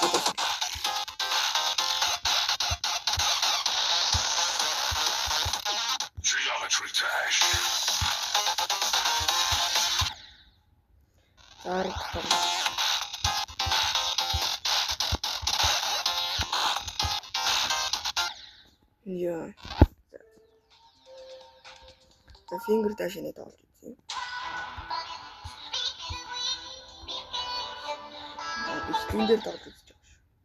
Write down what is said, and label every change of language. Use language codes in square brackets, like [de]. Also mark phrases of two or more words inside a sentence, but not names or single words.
[en] Geometry dash. [id] Arah terus. Ya. [en] The finger dash [id] ini tahu sih. [mn] Screen дээр тоглож үзэж байгаа шүү.